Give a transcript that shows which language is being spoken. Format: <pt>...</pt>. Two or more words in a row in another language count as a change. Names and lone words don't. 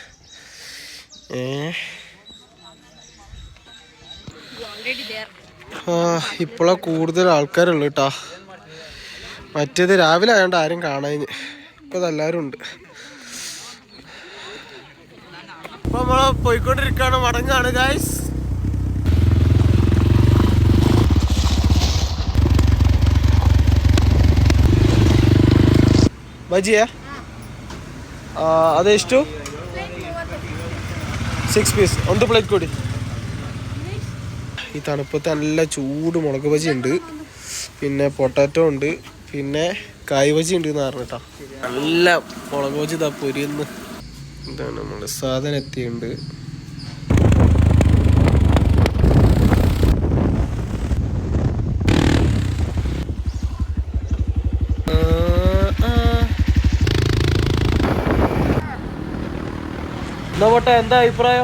<ml>ഇപ്പോഴാ കൂടുതൽ ആൾക്കാരുള്ളു കേട്ടാ. മറ്റേത് രാവിലെ ആയതുകൊണ്ട് ആരും കാണാൻ. ഇപ്പൊ എല്ലാവരും ഉണ്ട്. ഇപ്പൊ നമ്മള് പോയിക്കൊണ്ടിരിക്കുകയാണ്, മടങ്ങാണ് ഗൈസ്.</ml> <kn>ಬಜ್ಜಿಯಾ ಅದೆಷ್ಟು? 6 ಪೀಸ್. ಒಂದು ಪ್ಲೇಟ್ ಕೊಡಿ.</kn> <ml>ഈ തണുപ്പത്ത് നല്ല ചൂട് മുളക് ബജി ഉണ്ട്, പിന്നെ പൊട്ടാറ്റോ ഉണ്ട്, പിന്നെ കായ് ബജി ഉണ്ട് എന്ന് പറഞ്ഞിട്ടാ. നല്ല മുളക് ബജി ഇതാ പൊരിയുന്നു. ഇതാണ് നമ്മുടെ സാധനം എത്തിയുണ്ട്. എന്നാ പോട്ടെ, എന്താ അഭിപ്രായം?</ml>